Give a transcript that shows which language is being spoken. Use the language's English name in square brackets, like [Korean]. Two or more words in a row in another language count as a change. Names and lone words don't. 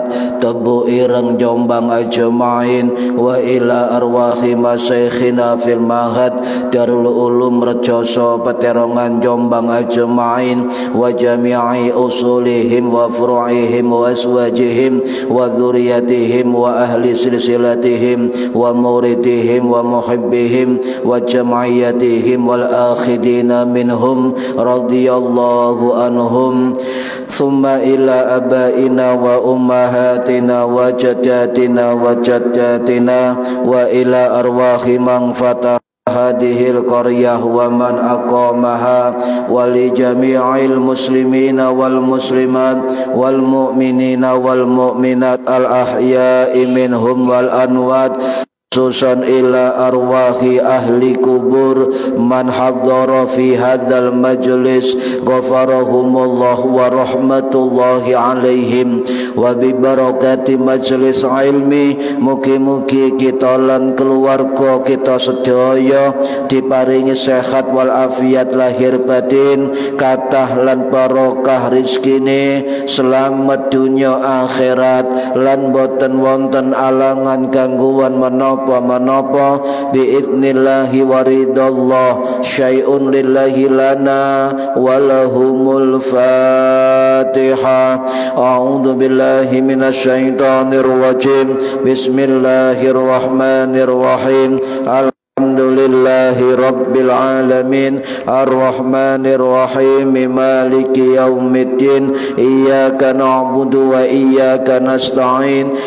[Arabic] Tebu Ireng Jombang أجمعين وإلى أرواح مشايخنا في المعهد دار العلوم Rejoso Peterongan Jombang أجمعين وجميع أصولهم وفروعهم وأزواجهم وذرياتهم وأهل سلسلتهم ومريديهم ومحبيهم وجمعياتهم والآخذين منهم رضي الله عنهم. ثم إلى آبائنا وأمهاتنا وجداتنا وجداتنا وإلى أرواح من فتح هذه القرية ومن أقامها ولجميع المسلمين والمسلمات والمؤمنين والمؤمنات الأحياء منهم والأموات خصوصا إلى أرواح أهل القبور من حضر في هذا المجلس غفر الله لهم ورحمة الله عليهم وببركة مجلس العلم. [Javanese] Mugi-mugi kita lan keluarga kita sedaya diparingi sehat wal afiat lahir batin, kathah lan barokah rezekine, selamat dunya akhirat lan boten wonten alangan gangguan menapa [Arabic] بإذن الله ورضا الله شيء لله لنا ولهم الفاتحة. أعوذ بالله من الشيطان الرجيم. بسم الله الرحمن الرحيم. الحمد لله رب العالمين الرحمن الرحيم مالك يوم الدين. إياك نعبد وإياك نستعين.